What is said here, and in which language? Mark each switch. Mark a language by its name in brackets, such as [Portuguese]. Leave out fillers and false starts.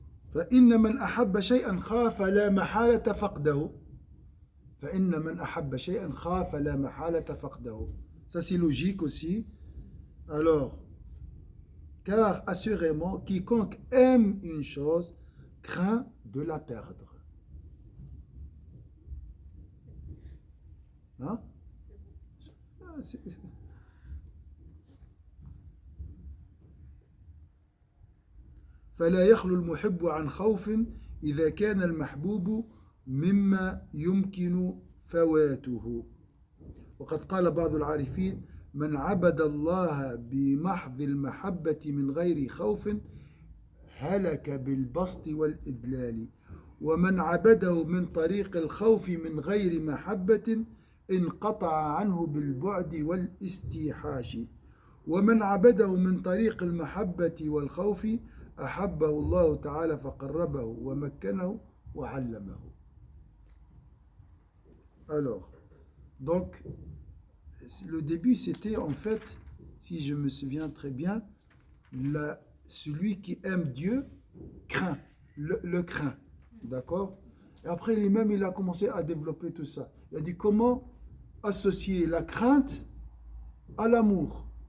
[Arabic] فإن من أحب شيئا خاف لا محالة فقده. فإن من أحب شيئا خاف لا محالة فقده. [French] Ça, c'est logique aussi. Alors, car assurément, quiconque aime une chose craint de la perdre. Hein? [Arabic] فلا يخلو المحب عن خوف إذا كان المحبوب مما يمكن فواته. وقد قال بعض العارفين من عبد الله بمحض المحبة من غير خوف هلك بالبسط والإدلال ومن عبده من طريق الخوف من غير محبة انقطع عنه بالبعد والاستيحاش ومن عبده من طريق المحبة والخوف أحبه الله تعالى فقربه ومكنه وعلمه. [French] Alors, donc, le début c'était en fait, si je me souviens très bien, celui qui aime Dieu craint, le craint, d'accord? Et après lui-même il a commencé à développer tout ça. Il a dit comment associer la crainte à l'amour.